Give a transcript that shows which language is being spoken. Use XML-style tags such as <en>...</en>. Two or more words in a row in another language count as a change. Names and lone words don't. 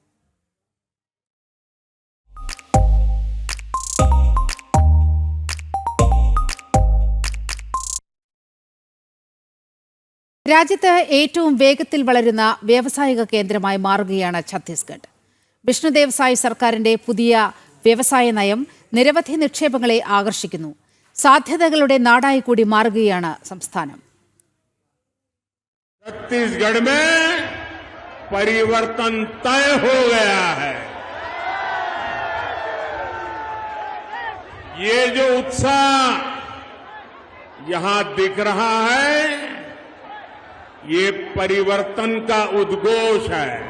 <ml>രാജ്യത്ത് ഏറ്റവും വേഗത്തിൽ വളരുന്ന വ്യാവസായിക കേന്ദ്രമായി മാറുകയാണ് ഛത്തീസ്ഗഡ്. വിഷ്ണുദേവ് സായ് സർക്കാരിന്റെ പുതിയ വ്യവസായ നയം നിരവധി നിക്ഷേപങ്ങളെ ആകർഷിക്കുന്നു. സാധ്യതകളുടെ നാടായി കൂടി മാറുകയാണ് സംസ്ഥാനം.</ml> <hi>छत्तीसगढ़ में परिवर्तन तय हो गया है. ये जो उत्साह यहां दिख रहा है, ये परिवर्तन का उद्घोष है.</hi>